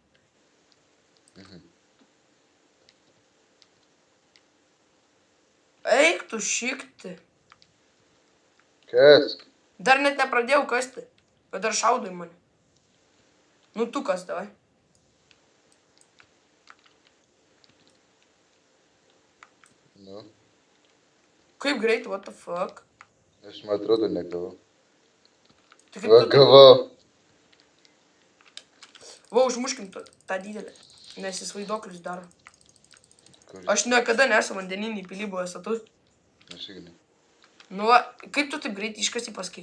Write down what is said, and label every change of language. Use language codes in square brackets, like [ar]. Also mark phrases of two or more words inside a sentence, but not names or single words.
[lt] Eik, tu šiktą. Kas? Dar net nepradėjau kasti, bet dar šaudo į mane. Nu tu kas davai. Nu, Kaip greit, [en] what the fuck. [lt] aš man atrodo negavau. Tai kaip Va, tu taip... gavau. Va, užmuškim tą didelę, nes jis vaidoklius daro. Kur? Aš niekada nesu vandeninį pilį buvęs, o tu? Aš irgi ne. Nu, va, kaip tu taip greit iškasi pasakyk?